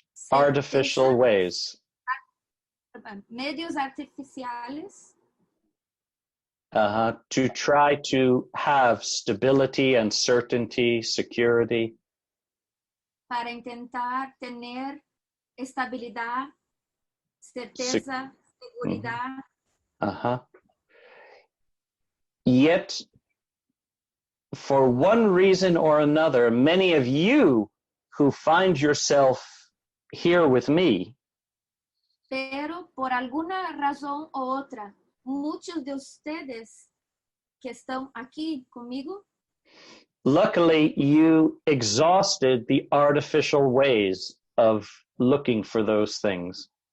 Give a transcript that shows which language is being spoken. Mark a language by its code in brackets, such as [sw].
[en] artificial ways. [es] Medios artificiales. [en] To try to have stability and certainty, security. [es] para intentar tener estabilidad, certeza, seguridad. Uh-huh. [en] Yet, for one reason or another, many of you who find yourself here with me [es] Pero por alguna razón u otra, muchos de ustedes que están aquí conmigo, [en] luckily, you exhausted the artificial ways of looking for those things.